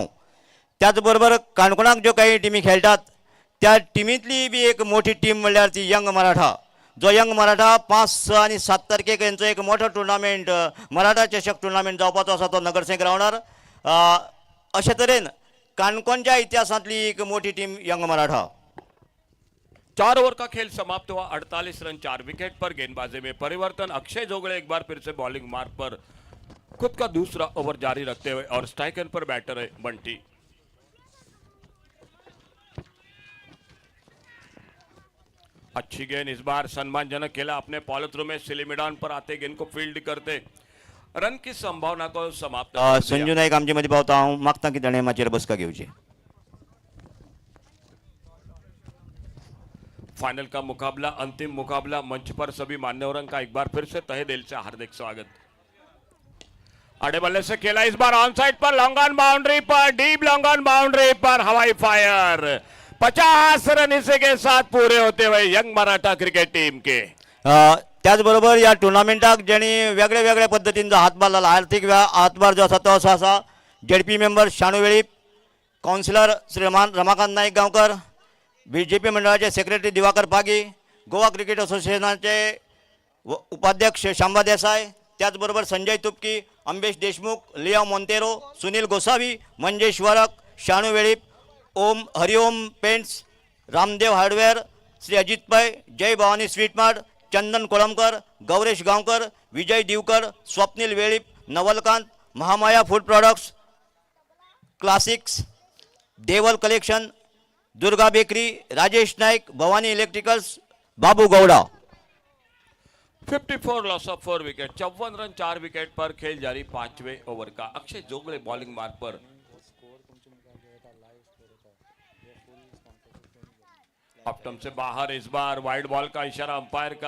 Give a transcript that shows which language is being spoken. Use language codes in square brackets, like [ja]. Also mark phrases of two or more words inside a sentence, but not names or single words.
[kok] त्याच बरोबर काणकोणाक ज्यो काही टिमी खेळटात त्या टिमींतली बी एक मोठी टीम म्हळ्यार ती यंग मराठा. जो यंग मराठा 5, 6 आणि 7 तारखेक यांचो एक मोठो टुर्नामेंट मराठा चषक टुर्नामेंट जावपाचो आसा तो नगरसे ग्रावंडार. अशे तरेन काणकोणच्या इतिहासांतली एक मोठी टीम यंग मराठा. [hi] 4 ओवर का खेल समाप्त हुआ. 48 रन 4 विकेट पर. गेंदबाजी में परिवर्तन. अक्षय जोगड़े एक बार फिर से [en] bowling mark [hi] पर खुद का दूसरा ओवर जारी रखते हुए और स्ट्राइकर पर बैटर है बंटी. अच्छी गेंद इस बार सम्मानजनक खेला अपने [en] follow through [hi] में. सिलीमिडॉन पर आते गेंद को फील्ड करते रन की संभावना को समाप्त. [kok] संजू नाईक आमचे मध्ये पावता. हांव मागता की ताणें माचयेर बसका घेवची. [hi] फाइनल का मुकाबला, अंतिम मुकाबला. मंच पर सभी मान्यवरों का एक बार फिर से तहे दिल से हार्दिक स्वागत. आड़े बल्ले से खेला इस बार [en] on side [hi] पर, [en] long on boundary [hi] पर, [en] deep long on boundary [hi] पर हवाई फायर. 50 रन इसी के साथ पूरे होते हुए यंग मराठा क्रिकेट टीम के. [kok] त्याचबरोबर या टुर्नामेंटाक जेणी वेगळ्या वेगळ्या पद्धतीन जो हातभार लाला, आर्थिक हातभार जो आसा तो असो आसा. [en] ZP member [kok] शाणू वेळीप, काउन्सिलर श्रीमान रमाकांत नाईक गांवकर, बीजेपी मंडळाचे सेक्रेटरी दिवाकर पागी, गोवा क्रिकेट असोसिएशनाचे उपाध्यक्ष शांबा देसाई, त्याचबरोबर संजय तुपकी, अंबेश देशमुख, लिया मोंतेरो, सुनील गोसावी, मंजेश वरक, शाणू वेळीप, ओम हरिओम पेंट्स, रामदेव हार्डवेअर, श्री अजित पै, जय भवानी स्वीट मार्ट, चंदन कोळंबकर, गौरेश गांवकर, विजय दिवकर, स्वप्नील वेळीप, नवलकांत, महामाया फूड प्रोडक्ट्स, क्लासिक्स, देवल कलेक्शन, दुर्गा बेकरी, राजेश नाईक, भवानी इलेक्ट्रिकल्स, बाबू गौड़ा. [en] 54 loss of 4 wicket. [hi] 54 रन 4 विकेट पर खेल जारी 5वें ओवर का. अक्षय जोगड़े [en] bowling mark [hi] पर. ऑप्टम से बाहर इस बार [en] wide ball [hi] का इशारा अंपायर का.